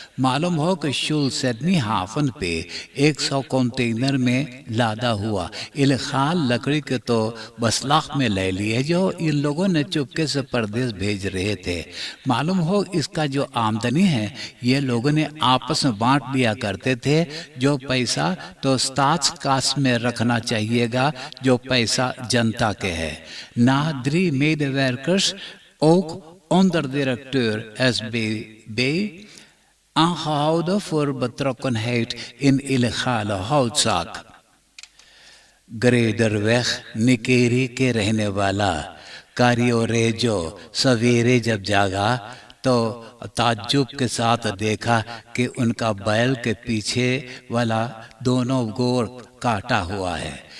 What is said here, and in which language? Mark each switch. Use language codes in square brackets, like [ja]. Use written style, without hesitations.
[hns] मालूम हो कि शुल सिडनी हाफन पे 100 कंटेनर में लादा हुआ इल्खाल लकड़ी के तो 10 लाख में ले लिए, जो इन लोगों ने चुपके से परदेश भेज रहे थे। मालूम हो इसका जो आमदनी है ये लोगों ने आपस में बांट लिया करते थे। जो पैसा तो स्टाट्सकास में रखना चाहिएगा, जो पैसा जनता के है। [nl] Na 3 medewerkers, ook onderdirecteur SBB, aangehouden voor betrokkenheid in illegale houtzaak। [hns] ग्रेडरवेग निकेरी के रहने वाला कारियोरेजो सवेरे जब जागा तो ताज्जुब के साथ देखा कि उनका बैल के पीछे वाला दोनों गोर काटा हुआ है।